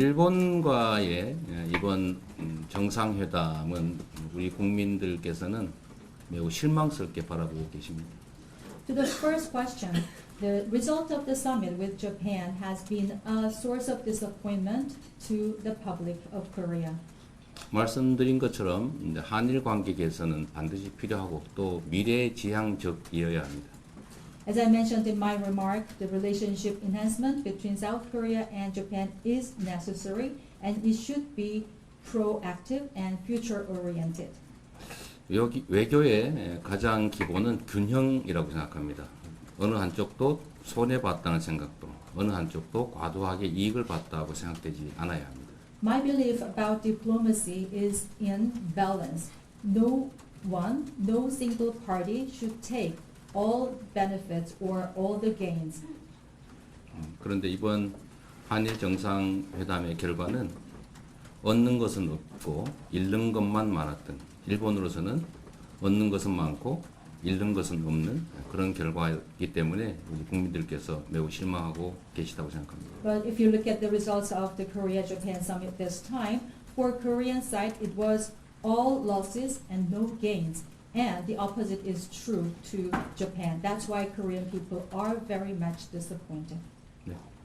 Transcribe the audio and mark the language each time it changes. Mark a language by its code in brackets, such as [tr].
[ko] 일본과의 이번 정상회담은 우리 국민들께서는 매우 실망스럽게 바라보고 계십니다. [en] To the first question, the result of the summit with Japan has been a source of disappointment to the public of Korea. [ko] 말씀드린 것처럼 한일 관계 개선은 반드시 필요하고 또 미래지향적이어야 합니다. [en] As I mentioned in my remark, the relationship enhancement between South Korea and Japan is necessary and it should be proactive and future-oriented. [ko] 외교의 가장 기본은 균형이라고 생각합니다. 어느 한쪽도 손해봤다는 생각도 어느 한쪽도 과도하게 이익을 봤다고 생각되지 않아야 합니다. [en] My belief about diplomacy is in balance. No single party should take all benefits or all the gains. [ko] 그런데 이번 한일 정상회담의 결과는 얻는 것은 없고 잃는 것만 많았던 일본으로서는 얻는 것은 많고 잃는 것은 없는 그런 결과이기 때문에 우리 국민들께서 매우 실망하고 계시다고 생각합니다. [en] But if you look at the results of the Korea-Japan summit this time, for Korean side, it was all losses and no gains. And the opposite is true to Japan. That's why Korean people are very much disappointed. [ko] 네.